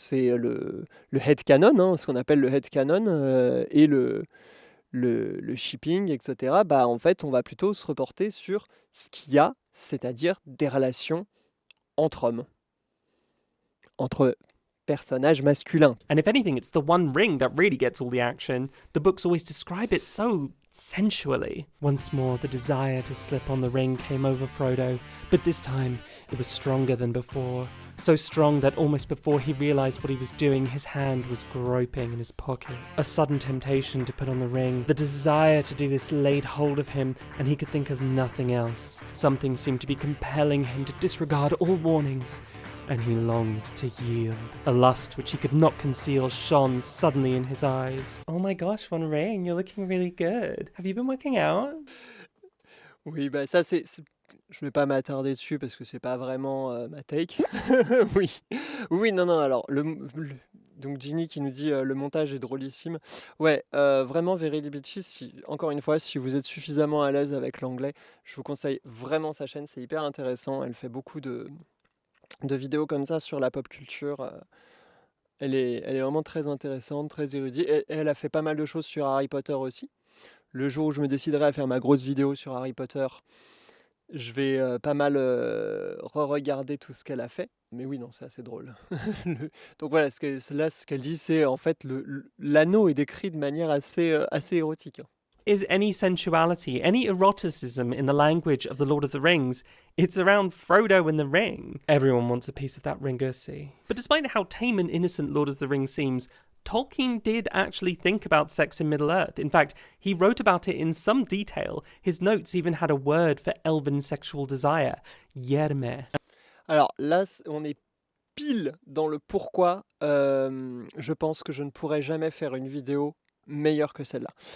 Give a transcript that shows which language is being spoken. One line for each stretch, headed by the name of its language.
French: C'est le headcanon, hein, ce qu'on appelle le headcanon, et le shipping, etc. En fait, on va plutôt se reporter sur ce qu'il y a, c'est-à-dire des relations entre hommes, entre personnages masculins.
English: And if anything, it's the One Ring that really gets all the action. The books always describe it so sensually. Once more, the desire to slip on the ring came over Frodo, but this time it was stronger than before. So strong that almost before he realized what he was doing, his hand was groping in his pocket. A sudden temptation to put on the ring, the desire to do this laid hold of him, and he could think of nothing else. Something seemed to be compelling him to disregard all warnings and he longed to yield. A lust which he could not conceal shone suddenly in his eyes. Oh my gosh, One Ring, you're looking really good. Have you been working out?
French: Oui, bah ça je vais pas m'attarder dessus parce que c'est pas vraiment ma take. Oui, oui, non, non. Alors donc Ginny qui nous dit le montage est drôlissime. Ouais, vraiment Verily Bitchy. Encore une fois, si vous êtes suffisamment à l'aise avec l'anglais, je vous conseille vraiment sa chaîne. C'est hyper intéressant. Elle fait beaucoup de vidéos comme ça sur la pop culture. Elle est vraiment très intéressante, très érudite. Et elle a fait pas mal de choses sur Harry Potter aussi. Le jour où je me déciderai à faire ma grosse vidéo sur Harry Potter, je vais pas mal re-regarder tout ce qu'elle a fait. Mais oui, non, c'est assez drôle. Donc voilà, ce qu'elle dit, c'est en fait l'anneau est décrit de manière assez érotique.
English: Is any sensuality, any eroticism in the language of the Lord of the Rings, it's around Frodo and the ring. Everyone wants a piece of that ringussy. But despite how tame and innocent Lord of the Rings seems, Tolkien did actually think about sex in Middle-earth. In fact, he wrote about it in some detail. His notes even had a word for elven sexual desire, yerme.
French: Alors là, on est pile dans le pourquoi je pense que je ne pourrai jamais faire une vidéo meilleure que celle-là.